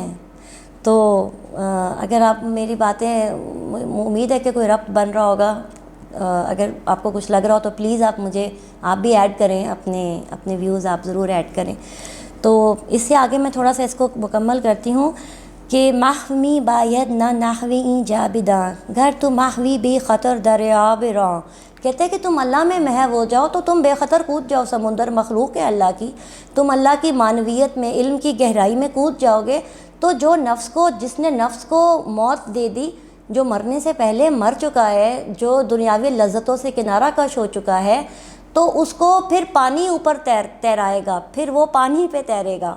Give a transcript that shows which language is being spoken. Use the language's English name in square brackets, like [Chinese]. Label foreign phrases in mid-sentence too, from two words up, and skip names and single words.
[Urdu] تو اگر آپ میری باتیں، امید ہے کہ کوئی ربط بن رہا ہوگا، اگر آپ کو کچھ لگ رہا ہو تو پلیز آپ بھی ایڈ کریں، اپنے ویوز آپ ضرور ایڈ کریں۔ تو اس سے آگے میں تھوڑا سا اس کو مکمل کرتی ہوں کہ [Persian] محوی باید نہ نحوی جابداں، گر تو محوی بے خطر دریاب راں، [Urdu] کہتے ہیں کہ تم اللہ میں محو ہو جاؤ تو تم بے خطر کود جاؤ، سمندر مخلوق ہے اللہ کی، تم اللہ کی معنویت میں، علم کی گہرائی میں کود جاؤ گے، تو جو جس نے نفس کو موت دے دی، جو مرنے سے پہلے مر چکا ہے، جو دنیاوی لذتوں سے کنارہ کش ہو چکا ہے، تو اس کو پھر پانی اوپر تیرائے گا، پھر وہ پانی پہ تیرے گا۔